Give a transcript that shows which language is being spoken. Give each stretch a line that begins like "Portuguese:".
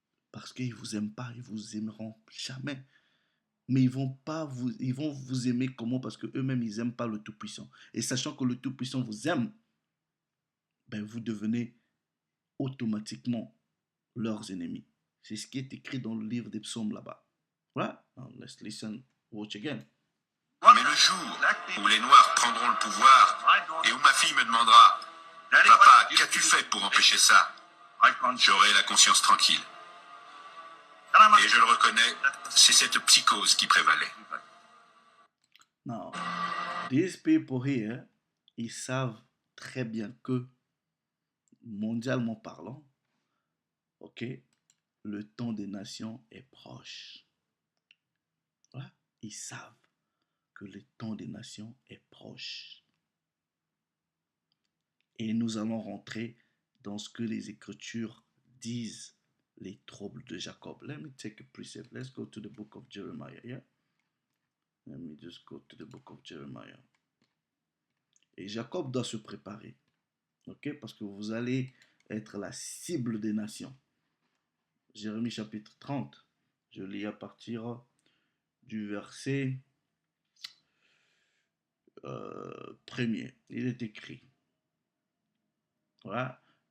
French: Parce qu'ils ne vous aiment pas, ils ne vous aimeront jamais. Mais ils vont vous aimer comment? Parce qu'eux-mêmes, ils n'aiment pas le Tout-Puissant. Et sachant que le Tout-Puissant vous aime, ben vous devenez automatiquement leurs ennemis. C'est ce qui est écrit dans le livre des psaumes là-bas. Voilà.
English: Now, let's listen, watch again.
French: Mais le jour où les Noirs prendront le pouvoir et où ma fille me demandera « Papa, qu'as-tu fait pour empêcher ça ?» J'aurai la conscience tranquille. Et je le reconnais, c'est cette psychose qui prévalait.
English: Now, these people here,
French: ils savent très bien que, mondialement parlant, ok, le temps des nations est proche. Voilà. Ils savent que le temps des nations est proche. Et nous allons rentrer dans ce que les Écritures disent, les troubles de Jacob.
English: Let me take a precept. Let's go to the book of Jeremiah. Yeah? Let me just go to the book of Jeremiah.
French: Et Jacob doit se préparer. Ok? Parce que vous allez être la cible des nations. Jérémie chapitre 30. Je lis à partir du verset premier. Il est écrit. Voilà.